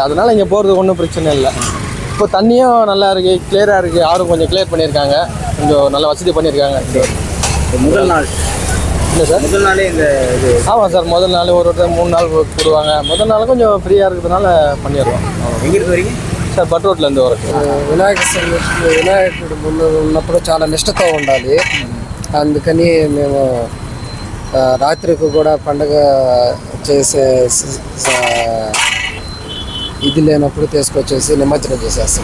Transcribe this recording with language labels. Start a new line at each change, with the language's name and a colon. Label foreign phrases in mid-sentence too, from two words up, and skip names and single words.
Tamil: அதனால் இங்கே போகிறது ஒன்றும் பிரச்சனை இல்லை. இப்போ தண்ணியும் நல்லா இருக்குது, கிளியராக இருக்குது. யாரும் கொஞ்சம் கிளியர் பண்ணியிருக்காங்க, கொஞ்சம் நல்ல வசதி பண்ணியிருக்காங்க. முதல் நாள் இல்லை சார், முதல் நாளே இந்த இது ஆமாம் சார். முதல் நாள் ஒரு 3 நாள் போடுவாங்க. முதல் நாள் கொஞ்சம் ஃப்ரீயாக இருக்கிறதுனால பண்ணிடுவோம். எங்கிருந்து வரீங்க
Telugu: సార్ బట్ రోడ్లందు వరకు వినాయకుడు ముందు ఉన్నప్పుడు చాలా నిష్టతో ఉండాలి. అందుకని మేము రాత్రికి కూడా పండగ చేసే ఇది లేనప్పుడు తీసుకొచ్చేసి నిమజ్జనం చేసేస్తాం.